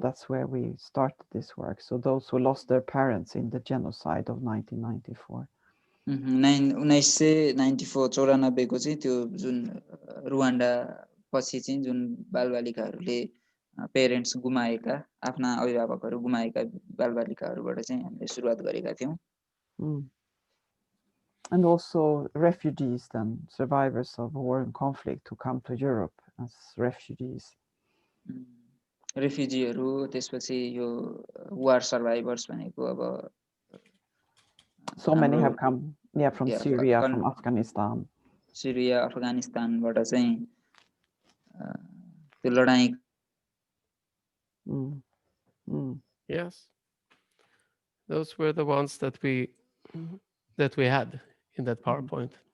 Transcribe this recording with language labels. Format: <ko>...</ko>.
<en>That's where we started this work. So those who lost their parents in the genocide of 1994.</en> <ne>1994 को चाहिँ त्यो जुन Rwanda पछि चाहिँ जुन बालबालिकाहरूले पेरेन्ट्स गुमाएका, आफ्ना अभिभावकहरू गुमाएका बालबालिकाहरूबाट चाहिँ हामीले सुरुवात गरेका थियौँ।</ne> <en>And also refugees, then survivors of war and conflict who come to Europe as refugees.</en> <ne>रेफ्युजीहरू, त्यसपछि यो वार सर्भाइभर्स भनेको अब</ne> <en>so many have come, from Syria, from Afghanistan.</en> <ne>सिरिया, अफगानिस्तानबाट चाहिँ त्यो लडाईँ।</ne> <en>Yes, those were the ones that we had in that PowerPoint.</en>